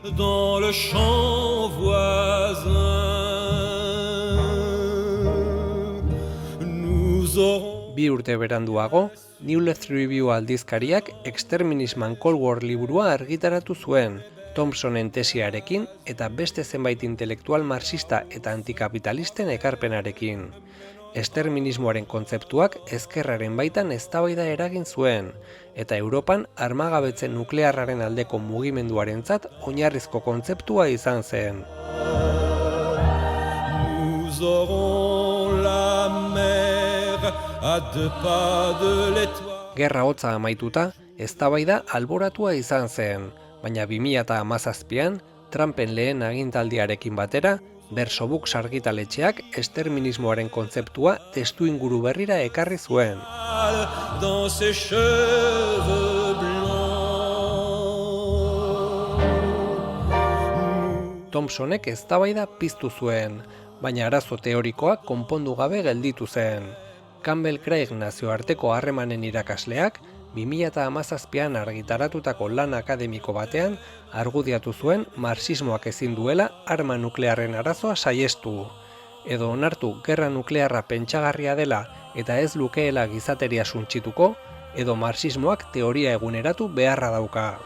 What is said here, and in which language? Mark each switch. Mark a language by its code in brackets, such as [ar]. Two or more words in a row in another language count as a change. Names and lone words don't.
[eu] Bi urte beranduago, New Left Review aldizkariak Exterminism Cold War liburua argitaratu zuen, Thompsonen tesiarekin eta beste zenbait intelektual marxista eta antikapitalisten ekarpenarekin. Esterminismoaren kontzeptuak ezkerraren baitan eztabaida eragin zuen, eta Europan armagabetzen nuklearraren aldeko mugimenduarentzat oinarrizko kontzeptua izan zen. [fr] nous aurons la mer à 2 pas de l'étoile. [eu] Gerra hotza amaituta, eztabaida alboratua izan zen, baina 2017an Trumpen lehen agintaldiarekin batera, Der Sobuk argitaletxeak esterminismoaren kontzeptua testuinguru berrira ekarri zuen. [fr] Dans ses cheveux blancs. [eu] Thompsonek eztabaida piztu zuen, baina arazo teorikoak konpondu gabe gelditu zen. Campbell Craig nazioarteko harremanen irakasleak 2017an argitaratutako lan akademiko batean argudiatu zuen marxismoak ezin duela arma nuklearren arazoa saihestu, edo onartu gerra nuklearra pentsagarria dela eta ez lukeela gizateria suntsituko, edo marxismoak teoria eguneratu beharra dauka.